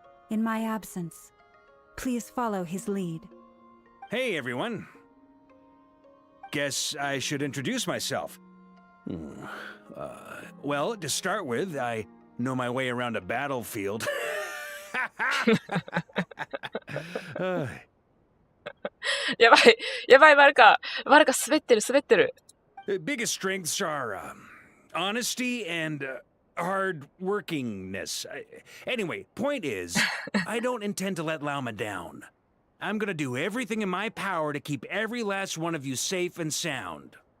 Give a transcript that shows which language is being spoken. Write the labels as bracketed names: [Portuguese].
[English] In my absence, please follow his lead. Hey, everyone. Guess I should introduce myself. Well, to start with, I know my way around a battlefield. [Japanese] やばい、バルカ滑ってる。 [English] Biggest strengths are honesty and hard-workingness. Anyway, point is, I don't intend to let Lauma down. I'm gonna do everything in my power to keep every last one of you safe and sound.